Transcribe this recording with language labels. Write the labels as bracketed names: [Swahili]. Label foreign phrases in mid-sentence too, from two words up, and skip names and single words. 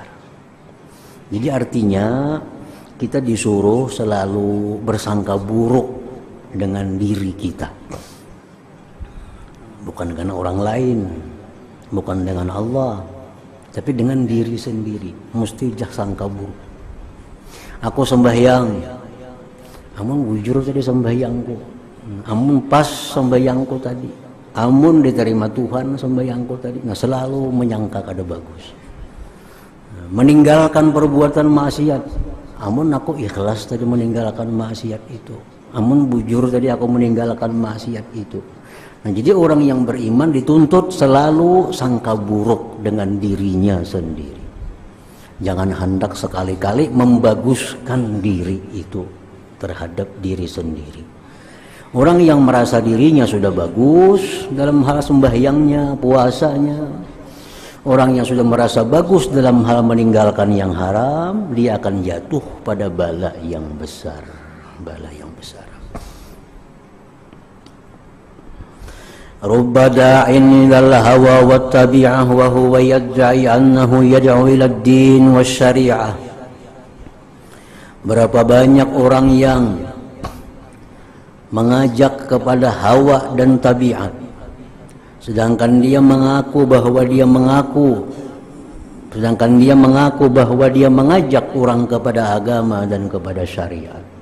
[Indonesian] Jadi artinya kita disuruh selalu bersangka buruk dengan diri kita, bukan dengan orang lain, bukan dengan Allah, tapi dengan diri sendiri. Mesti sangka buruk. [Banjar] Aku sembahyang, amun bujur tadi sembahyangku, amun pas sembahyangku tadi, amun diterima Tuhan sembahyangku tadi. [Indonesian] Nah, selalu menyangka kada bagus, meninggalkan perbuatan maksiat. [Banjar] Amun aku ikhlas tadi meninggalkan maksiat itu, amun bujur tadi aku meninggalkan maksiat itu. [Indonesian] Nah, jadi orang yang beriman dituntut selalu sangka buruk dengan dirinya sendiri. Jangan hendak sekali-kali membaguskan diri itu terhadap diri sendiri. Orang yang merasa dirinya sudah bagus dalam hal sembahyangnya, puasanya, orang yang sudah merasa bagus dalam hal meninggalkan yang haram, dia akan jatuh pada bala yang besar, bala yang besar. [Arabic] رب داع إلى الهوى والطبيعة وهو يدعي أنه يدعو إلى الدين والشريعة. [Indonesian] Berapa banyak orang yang mengajak kepada hawa dan tabiat, sedangkan dia mengaku bahwa dia mengajak orang kepada agama dan kepada syariat.